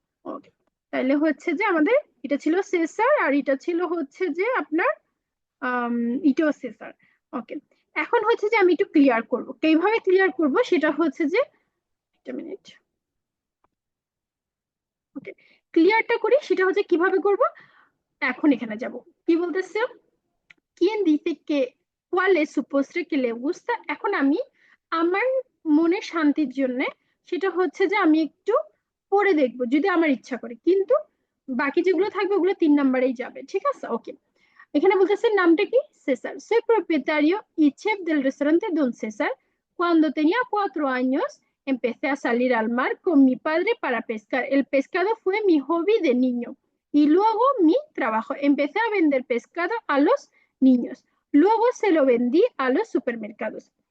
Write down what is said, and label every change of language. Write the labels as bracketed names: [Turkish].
[Bangla] ওকে, তাহলে হচ্ছে যে আমাদের এটা ছিল সেসার, আর এটা ছিল হচ্ছে যে আপনার ইটো সেসার। ওকে, এখন হচ্ছে যে আমি একটু ক্লিয়ার করবো, কিভাবে ক্লিয়ার করব সেটা হচ্ছে যে একটা মিনিট। ওকে, ক্লিয়ারটা করি, সেটা হচ্ছে কিভাবে করব। এখন এখানে যাব, কি বলতেছে, [Spanish] ¿quién dice que cuál es su postre que le gusta? [Bangla] এখন আমি আমার মনে শান্তির জন্য সেটা হচ্ছে যে আমি একটু পড়ে দেখবো যদি আমার ইচ্ছা করে, কিন্তু বাকি যেগুলো থাকবে ওগুলো 3 নাম্বারেই যাবে, ঠিক আছে? ওকে, এখানে বলতেছে নামটা কি, César. [Spanish] Soy propietario y chef del restaurante Don César. Cuando tenía 4 años, empecé a salir al mar con mi padre para pescar. El pescado fue mi hobby de niño y luego mi trabajo. Empecé a vender pescado a los niños. Luego se lo vendí a los supermercados.